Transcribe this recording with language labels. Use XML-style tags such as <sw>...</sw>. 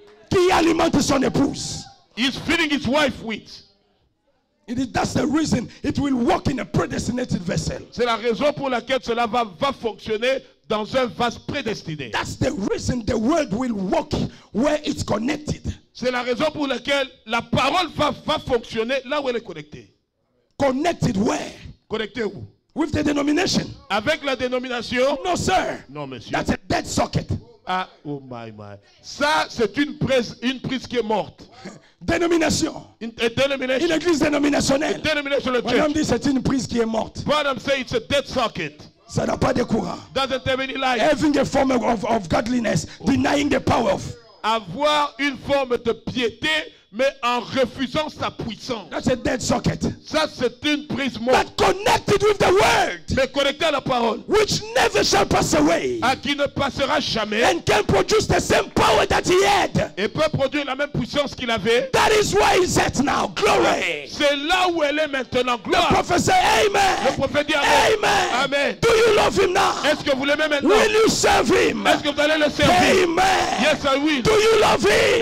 <fr>qui alimente son épouse.</fr> <en>He's feeding his wife with. That's the reason it will work in a predestinated vessel.</en> <fr>C'est la raison pour laquelle cela va fonctionner dans un vase prédestiné.</fr> <en>That's the reason the word will work where it's connected.</en> <fr>C'est la raison pour laquelle la parole va fonctionner là où elle est connectée.</fr> <en>Connected where?</en> <fr>Connectée où?</fr> <en>With the denomination.</en> <fr>Avec la dénomination?</fr> <en>No, sir.</en> <fr>Non, monsieur.</fr> <en>That's a dead socket. Ah, oh my.</en> <fr>Ça, c'est une prise qui est morte. Dénomination. Une dénomination. Une église dénominationnelle.</fr> <en>Denominational</en> <fr>Madame</fr> <en>church.</en> <fr>dit c'est une prise qui est morte.</fr> <en>Madam say it's a dead socket.</en> <fr>Ça n'a pas de courant.</fr> <en>Doesn't have any light. Having a form of godliness, denying the power of.</en> <fr>Avoir une forme de piété, mais en refusant sa puissance.</fr> <en>That's a dead socket.</en> <fr>Ça, c'est une prise morte.</fr> <en>But connected with the word,</en> <fr>Mais connecté à la parole.</fr> <en>which never shall pass away,</en> <fr>À qui ne passera jamais.</fr> <en>and can produce the same power that he had.</en> <fr>Et peut produire la même puissance qu'il avait.</fr> <en>That is where he's at now. Glory.</en> <fr>C'est là où elle est maintenant.</fr> <en>The</en> <fr>Gloire.</fr> <en>prophet said,</en> <fr>Le</fr> <en>Amen.</en> <fr>prophète dit Amen.</fr> <en>Amen. Amen. Do you love him now?</en> <fr>Est-ce que vous l'aimez maintenant?</fr> <en>Will you serve him?</en> <fr>Est-ce que vous allez le servir?</fr> <en>Amen. Yes, I will. Do you love him?</en>